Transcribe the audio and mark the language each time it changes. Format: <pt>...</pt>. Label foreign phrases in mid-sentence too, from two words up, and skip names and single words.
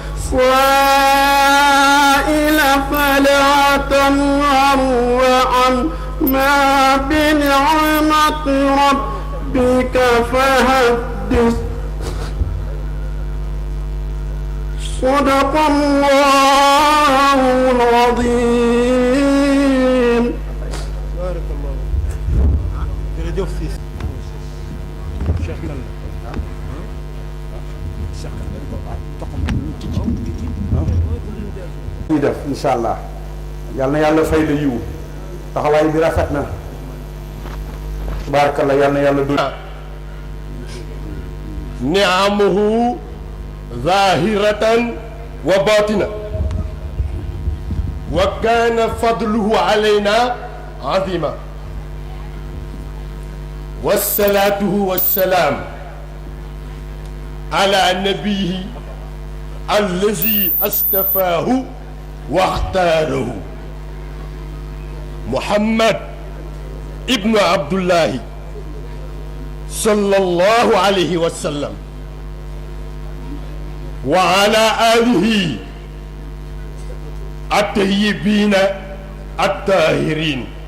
<ar>السائل فلا تنهر وأما بنعمة ربك فحدث صدق الله العظيم</ar> <wo>jërëjëf si Cheikh Kalla ñuy def</wo> <ar>إن شاء الله</ar> <wo>yal na yàlla fay la yiw taxawaay bi rafet na tabarakallah yal na yàlla du</wo> <ar>نعمه ظاهرة وباطنة وكان فضله علينا عظيما وصلاته والسلام على نبيه الذي اصطفاه واختاره محمد ابن عبد الله صلى الله عليه وسلم وعلى آله الطيبين الطاهرين</ar>